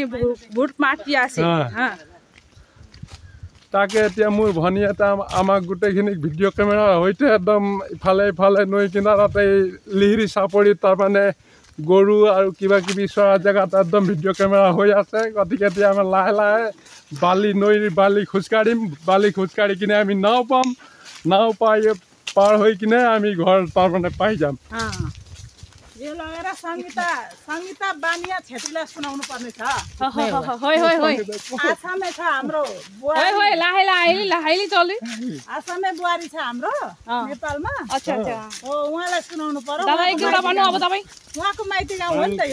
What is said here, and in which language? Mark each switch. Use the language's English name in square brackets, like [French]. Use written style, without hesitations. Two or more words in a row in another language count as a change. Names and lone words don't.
[Assamese] তাকে এতিয়া মোৰ ভনী এটা আমাক গোটেইখিনি ভিডিঅ' কেমেৰাৰ সৈতে একদম ইফালে ইফালে নৈ কিনাৰতে লিহিৰি চাপৰিত তাৰমানে গৰু আৰু কিবা কিবি চৰা জেগাত একদম ভিডিঅ' কেমেৰা হৈ আছে গতিকে এতিয়া আমি লাহে লাহে নৈৰ বালি খোজকাঢ়ি কিনে আমি নাও পাম নাও পাৰ হৈ কিনে আমি ঘৰ তাৰমানে পাই যাম [Nepali] यो लगेर संगीता बानिया छेत्रीलाई सुनाउनु पर्ने छ आसामे छ हाम्रो आसामे बुहारी छ हाम्रो नेपालमा उहाँलाई सुनाउनु पर्यो उहाँको माइती गाउँ हो नि त यो